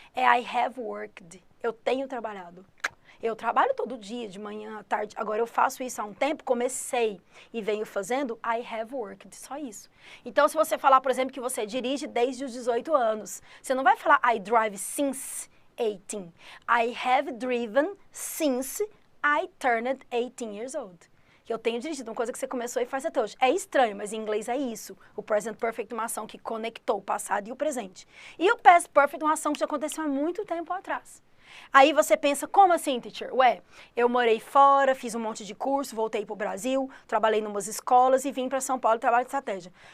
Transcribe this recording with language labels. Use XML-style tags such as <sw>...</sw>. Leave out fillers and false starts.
<pt>É</pt> <en>I have worked.</en> <pt>Eu tenho trabalhado. Eu trabalho todo dia, de manhã, à tarde. Agora, eu faço isso há um tempo, comecei e venho fazendo,</pt> <en>I have worked,</en> <pt>só isso. Então, se você falar, por exemplo, que você dirige desde os 18 anos, você não vai falar</pt> <en>I drive since 18. I have driven since I turned 18 years old.</en> <pt>Que eu tenho dirigido, uma coisa que você começou e faz até hoje. É estranho, mas em inglês é isso. O present perfect é uma ação que conectou o passado e o presente. E o past perfect é uma ação que já aconteceu há muito tempo atrás. Aí você pensa, como assim, teacher? Ué, eu morei fora, fiz um monte de curso, voltei para o Brasil, trabalhei em umas escolas e vim para São Paulo trabalhar de estratégia.</pt>